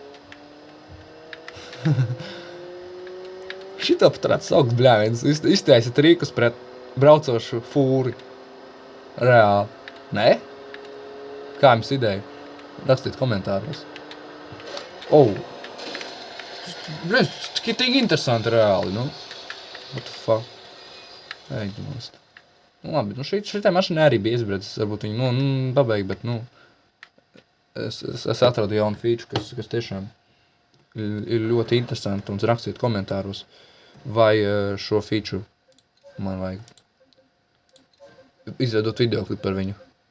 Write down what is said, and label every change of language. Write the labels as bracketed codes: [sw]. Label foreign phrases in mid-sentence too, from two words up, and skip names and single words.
[lv] Šitā pat varētu saukt bļāviens. Iztaisa trikus pret braucošu fūri. Reāli. Nē? Kā jums ideja? Rakstiet komentāros. Tik interesanti reāli, [en] What the fuck? [lv] Ej, nost. Nu, labi, nu šitai mašīnai arī bija izbredzis, varbūt viņi, pabeig, bet, es atradu jaunu feature, kas tiešām ir ļoti interesanti, un rakstiet komentāros, vai šo feature man vajag izveidot videoklipu par viņu.